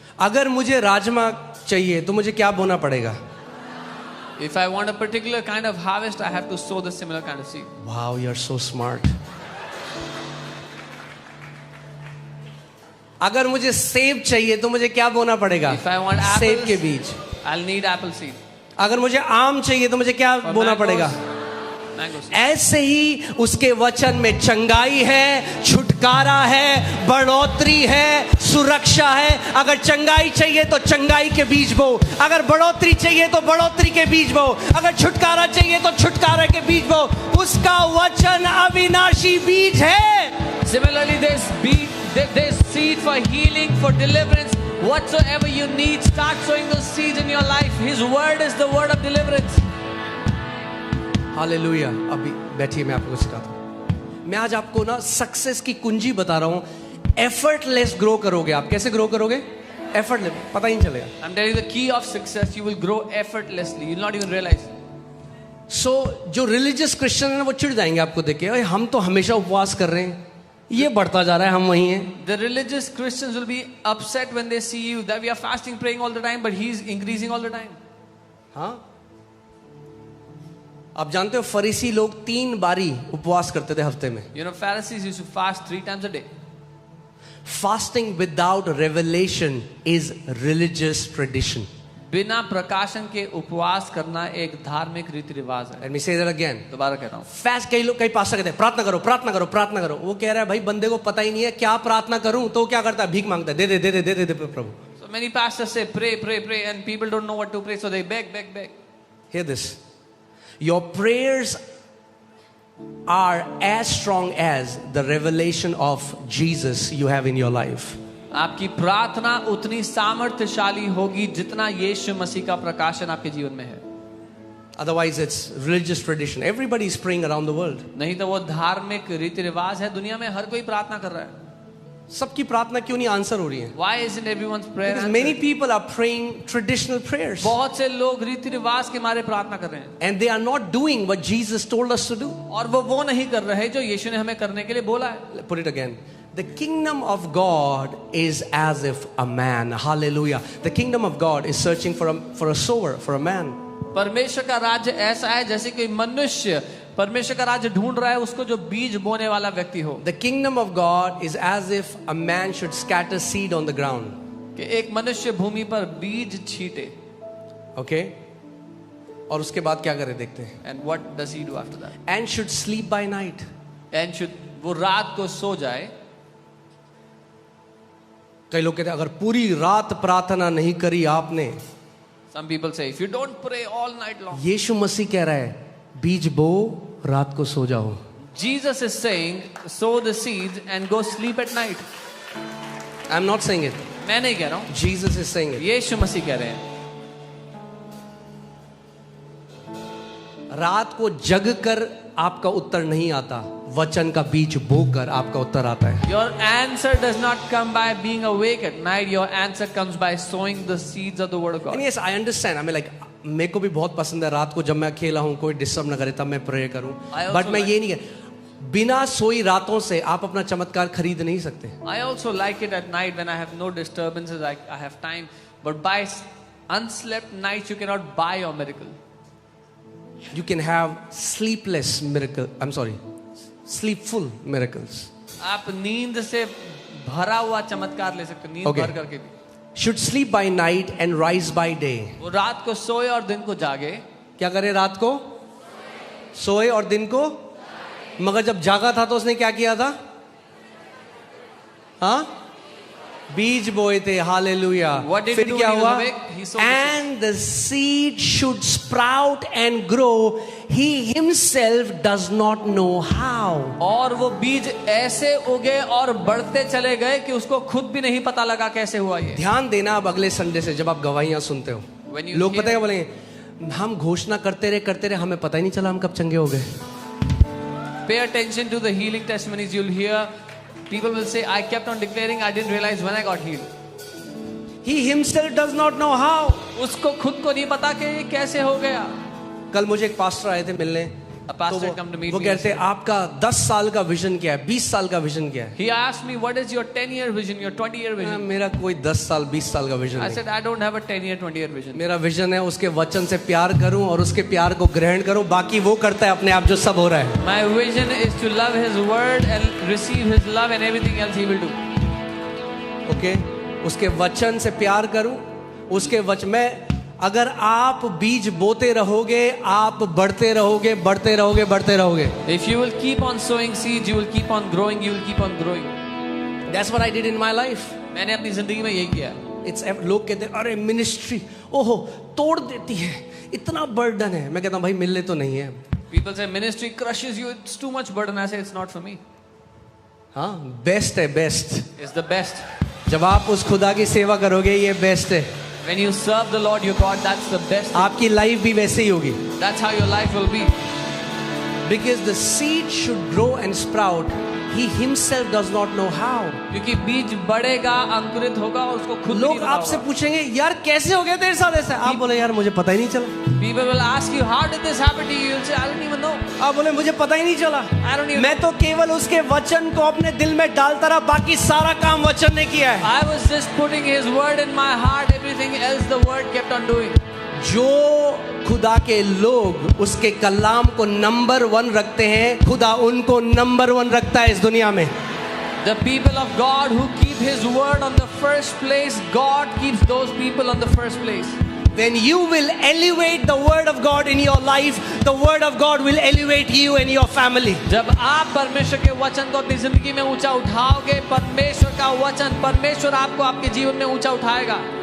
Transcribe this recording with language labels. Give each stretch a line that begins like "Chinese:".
Hindi: अगर मुझे राजमा चाहिए तो मुझे क्या बोना पड़ेगा?
English: If I want a particular kind of harvest, I have to sow the similar kind of seed. Wow, you're so smart.
Hindi: अगर मुझे सेब चाहिए तो मुझे क्या बोना पड़ेगा?
English: If I want apples,
Hindi: सेब के बीज।
English: I'll need apple seed.
Hindi: अगर मुझे आम चाहिए तो मुझे क्या बोना पड़ेगा?
English: Mangoes.
Hindi: ऐसे ही उसके वचन में चंगाई है, छुटकारा है, बढ़ोतरी है, सुरक्षा है। अगर चंगाई चाहिए तो चंगाई के बीज बो, अगर बढ़ोतरी चाहिए तो बढ़ोतरी के बीज बो, अगर छुटकारा चाहिए तो छुटकारा के बीज बो। उसका वचन अविनाशी बीज है।
English: Similarly, there's seed for healing, for deliverance. Whatsoever you need, start sowing those seeds in your life. His word is the word of deliverance.
Hindi: Hallelujah. अभी बैठिए, मैं आपको सिखाता हूँ। मैं आज आपको ना सक्सेस की कुंजी बता रहा हूँ। एफर्टलेस ग्रो करोगे आप। कैसे ग्रो करोगे? एफर्टलेस, पता ही नहीं चलेगा।
English: I'm telling you the key of success. You will grow effortlessly. You'll not even realize.
Hindi: जो रिलीजियस क्रिश्चियन है ना, वो चिढ़ जाएंगे आपको देख के, हम तो हमेशा उपवास कर रहे हैं, ये बढ़ता जा रहा है, हम वही हैं।
English: The religious Christians will be upset when they see you that we are fasting, praying all the time, but he's increasing all the time.
Hindi: हाँ, आप जानते हो फरीसी लोग 3 बारी उपवास करते थे हफ्ते में।
English: You know, Pharisees used to fast 3 times a day. Fasting without revelation is religious tradition.
Hindi: बिना प्रकाशन के उपवास करना एक धार्मिक रीति रिवाज है।
English: Let me say that again.
Hindi: दोबारा कह रहा हूँ। फास्ट, कई लोग, कई पास्टर कहते हैं प्रार्थना करो, प्रार्थना करो, प्रार्थना करो। वो कह रहा है भाई बंदे को पता ही नहीं है क्या प्रार्थना करूं, तो क्या करता है? भीख मांगता है, दे दे दे दे दे दे प्रभु।
English: So many pastors say pray, pray, pray, and people don't know what to pray, so they beg, beg, beg. Hear this. Your prayers are as strong as the revelation of Jesus you have in your life.
Hindi: आपकी प्रार्थना उतनी सामर्थ्यशाली होगी जितना यीशु मसीह का प्रकाशन आपके जीवन में है।
English: Otherwise it's religious tradition. Everybody is praying around the world.
Hindi: नहीं तो वो धार्मिक रीति रिवाज है। दुनिया में हर कोई प्रार्थना कर रहा है। सबकी प्रार्थना क्यों नहीं आंसर हो रही है?
English: Why isn't everyone's prayer Because answered? many people are praying traditional prayers.
Hindi: बहुत से लोग रीति रिवाज के मारे प्रार्थना कर रहे हैं
English: And they are not doing what Jesus told us to do.
Hindi: और वो नहीं कर रहे जो यीशु ने हमें करने के लिए बोला है।
English: Put it again. The kingdom of God is as if a man. Hallelujah. The kingdom of God is searching for a sower, for a man.
Hindi: परमेश्वर का राज्य ऐसा है जैसे कोई मनुष्य परमेश्वर का राज्य ढूंढ रहा है उसको जो बीज बोने वाला व्यक्ति हो।
English: The kingdom of God is as if a man should scatter seed on the ground.
Hindi: कि एक मनुष्य भूमि पर बीज छीटे।
English: Okay?
Hindi: और उसके बाद क्या करे देखते हैं।
English: And what does he do after that? And should sleep by night. And should
Hindi: वो रात को सो जाए। कई लोग कहते हैं अगर पूरी रात प्रार्थना नहीं करी आपने,
English: Some people say if you don't pray all night long.
Hindi: यीशु मसीह कह रहा है बीज बो, रात को सो जाओ।
English: Jesus is saying sow the seeds and go sleep at night. I'm not saying it.
Hindi: मैं नहीं कह रहा हूँ।
English: Jesus is saying it.
Hindi: यीशु मसीह कह रहे हैं। रात को जग कर आपका उत्तर नहीं आता, वचन का बीज बोकर आपका उत्तर आता है।
English: Your answer does not come by being awake at night. Your answer comes by sowing the seeds of the word of God. And yes, I understand. I mean, like,
Hindi: मेरे को भी बहुत पसंद है रात को जब मैं अकेला हूँ, कोई डिस्टर्ब ना करे तब मैं प्रे करूँ। बट मैं ये नहीं कह, बिना सोई रातों से आप अपना चमत्कार खरीद नहीं सकते।
English: I also like it at night when I have no disturbances. I have time. But by unslept nights, you cannot buy your miracle. You can have sleepless miracle. I'm sorry, sleepful miracles.
Hindi: आप नींद से भरा हुआ चमत्कार ले सकते हो, नींद
English: Okay.
Hindi: भर करके भी।
English: Should sleep by night and rise by day.
Hindi: वो रात को सोए और दिन को जागे। क्या करे? रात को सोए और दिन को, मगर जब जागा था तो उसने क्या किया था? हाँ, बीज बोए थे। हालेलुया।
English: What did he
Hindi: फिर
English: do
Hindi: क्या
English: when he
Hindi: हुआ?
English: was awake? He sowed the And the seed should sprout and grow. He himself does not know how.
Hindi: और वो बीज ऐसे उगे और बढ़ते चले गए कि उसको खुद भी नहीं पता लगा कैसे हुआ ये। ध्यान देना अब अगले संडे से जब आप गवाहियां सुनते हो,
English: When you
Hindi: लोग
English: hear-
Hindi: पता है बोलेंगे हम घोषणा करते रहे हमें पता ही नहीं चला हम कब चंगे हो गए।
English: Pay attention to the healing testimonies. You'll hear people will say, I kept on declaring, I didn't realize when I got healed. He himself does not know how.
Hindi: उसको खुद को नहीं पता कि ये कैसे हो गया। कल मुझे एक पास्टर आए थे मिलने,
English: A pastor
Hindi: तो
English: come to meet
Hindi: वो
English: me.
Hindi: कहते हैं आपका 10 साल का विजन क्या है, 20 साल का विजन क्या है?
English: He asked me, what is your 10-year vision, your 20-year vision?
Hindi: मेरा कोई 10 साल 20 साल का विजन
English: I
Hindi: नहीं।
English: said, I don't have a 10-year, 20-year vision.
Hindi: मेरा विजन है उसके वचन से प्यार करूं और उसके प्यार को ग्रहण करूं, बाकी वो करता है अपने आप जो सब हो रहा है।
English: My vision is to love His word and receive His love and everything else He will do.
Hindi: Okay, उसके वचन से प्यार करूं, उसके वचन में अगर आप बीज बोते रहोगे, आप बढ़ते रहोगे, बढ़ते रहोगे, बढ़ते रहोगे.
English: If you will keep on sowing seeds, you will keep on growing, you will keep on growing. That's what I did in my life.
Hindi: मैंने अपनी जिंदगी में यही किया. It's लोग कहते हैं अरे मिनिस्ट्री ओहो तोड़ देती है, इतना बर्डन है. मैं कहता हूँ भाई मिलने तो नहीं है.
English: People say ministry crushes you, it's too much burden. I say it's not for me.
Hindi: हाँ बेस्ट है, बेस्ट.
English: It's the best.
Hindi: जब आप उस खुदा की सेवा करोगे ये बेस्ट है.
English: When you serve the Lord your God, that's the best.
Hindi: आपकी लाइफ भी वैसे ही होगी.
English: That's how your life will be. Because the seed should grow and sprout. He himself does not know how.
Hindi: क्योंकि बीज बढ़ेगा, अंकुरित होगा और उसको खुद लोग आपसे पूछेंगे यार कैसे हो गया तेरे साथ ऐसा. आप बोले यार मुझे पता ही नहीं चला.
English: People will ask you how did this happen to you? You'll say I don't even know.
Hindi: आप बोले मुझे पता ही नहीं चला.
English: I don't even.
Hindi: मैं तो केवल उसके वचन को अपने दिल में डालता रहा, बाकी सारा काम वचन ने किया है.
English: I was just putting His word in my heart. Everything else the word kept on doing.
Hindi: जो खुदा के लोग उसके कलाम को नंबर 1 रखते हैं, खुदा उनको नंबर 1 रखता है इस दुनिया में.
English: The people of God who keep His word on the first place, God keeps those people on the first place. When you will elevate the word of God in your life, the word of God will elevate you and your family.
Hindi: जब आप परमेश्वर के वचन को अपनी जिंदगी में ऊंचा उठाओगे, परमेश्वर का वचन, परमेश्वर आपको आपके जीवन में ऊंचा उठाएगा.